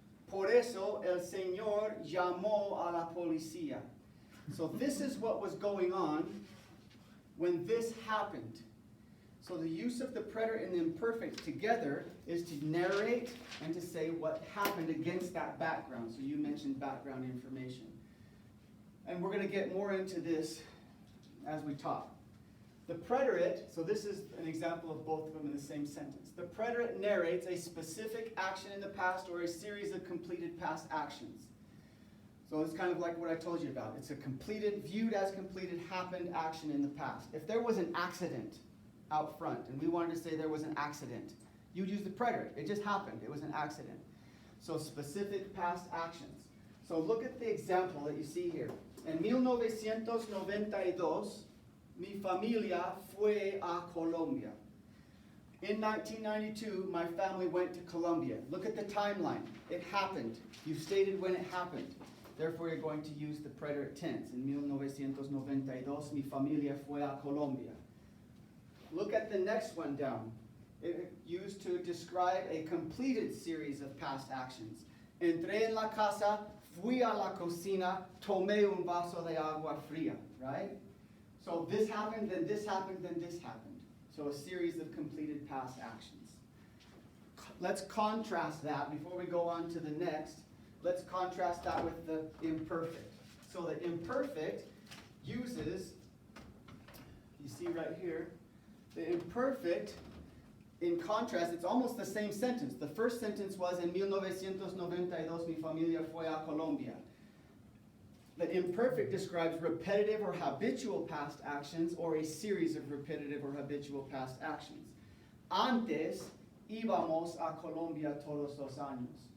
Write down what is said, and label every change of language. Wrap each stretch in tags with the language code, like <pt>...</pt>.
<es>Por eso el Señor llamó a la policía.</es> <en>So this is what was going on when this happened. So the use of the preterite and the imperfect together is to narrate and to say what happened against that background. So you mentioned background information. And we're going to get more into this as we talk. The preterite, so this is an example of both of them in the same sentence. The preterite narrates a specific action in the past or a series of completed past actions. So it's kind of like what I told you about. It's a completed, viewed as completed, happened action in the past. If there was an accident out front and we wanted to say there was an accident, you'd use the preterite. It just happened. It was an accident. So specific past actions. So look at the example that you see here.</en> <es>En 1992, mi familia fue a Colombia.</es> <en>In 1992, my family went to Colombia. Look at the timeline. It happened. You've stated when it happened. Therefore, you're going to use the preterite tense.</en> <es>En 1992, mi familia fue a Colombia.</es> <en>Look at the next one down. It used to describe a completed series of past actions.</en> <es>Entré en la casa, fui a la cocina, tomé un vaso de agua fría,</es> <en>right? So this happened, then this happened, then this happened. So a series of completed past actions. Let's contrast that before we go on to the next. Let's contrast that with the imperfect. So the imperfect uses, you see right here, the imperfect, in contrast, it's almost the same sentence. The first sentence was,</en> <es>en 1992, mi familia fue a Colombia.</es> <en>The imperfect describes repetitive or habitual past actions or a series of repetitive or habitual past actions.</en> <es>Antes íbamos a Colombia todos los años.</es>